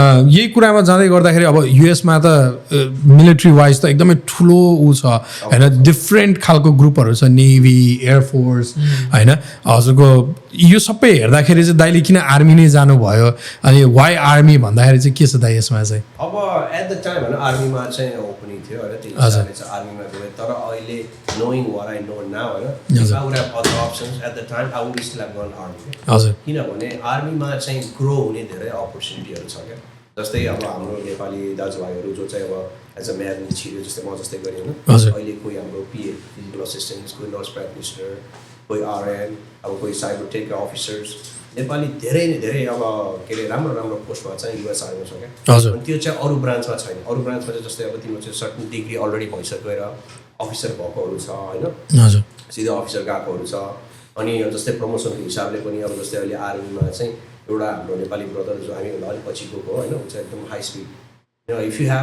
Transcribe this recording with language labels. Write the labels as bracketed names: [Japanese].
[Nepali] यही कुरामा जाँदै गर्दाखेरि अब युएसमा त मिलिट्री वाइज त एकदमै ठुलो ऊ छ होइन डिफ्रेन्ट खालको ग्रुपहरू छ नेभी एयरफोर्स होइन हजुरको यो सबै हेर्दाखेरि चाहिँ दाइले किन आर्मी नै जानुभयो अनि वाइ आर्मी भन्दाखेरि चाहिँ के छ दाइ यसमा चाहिँ अब एट द टाइम होइन आर्मीमा चाहिँ ओपनिङ थियो होइन त्यही हिसाबले चाहिँ आर्मीमा गएँ तर अहिले [English] knowing what I know now [Nepali] होइन [English] if I would have other options at the time I would still have gone army [Nepali] हजुर किनभने आर्मीमा चाहिँ ग्रो हुने धेरै अपर्च्युनिटीहरू छ क्या जस्तै अब हाम्रो नेपाली दाजुभाइहरू जो चाहिँ अब एज अ म्याथ छिर्यो जस्तै म जस्तै गरेँ होइन अहिले कोही हाम्रो पिए फिजिकल असिस्टेन्ट कोही नर्स प्र्याक्टिसनर कोही आरएन अब कोही साइबर टेक अफिसर्स नेपाली धेरै नै धेरै अब के अरे राम्रो राम्रो पोस्टमा चाहिँ युएस आर्मीमा छ क्या अनि त्यो चाहिँ अरू ब्रान्चमा छैन अरू ब्रान्चमा चाहिँ जस्तै अब तिम्रो चाहिँ सर्टन डिग्री अलरेडी भइसकेर अफिसर भएकोहरू छ होइन सिधै अफिसर गएकोहरू छ अनि जस्तै प्रमोसनको हिसाबले पनि अब जस्तै अहिले आर्मीमा चाहिँ एउटा हाम्रो नेपाली ब्रदर जो हामीभन्दा अलिक पछि गएको होइन ऊ चाहिँ एकदम हाई स्पिड इफ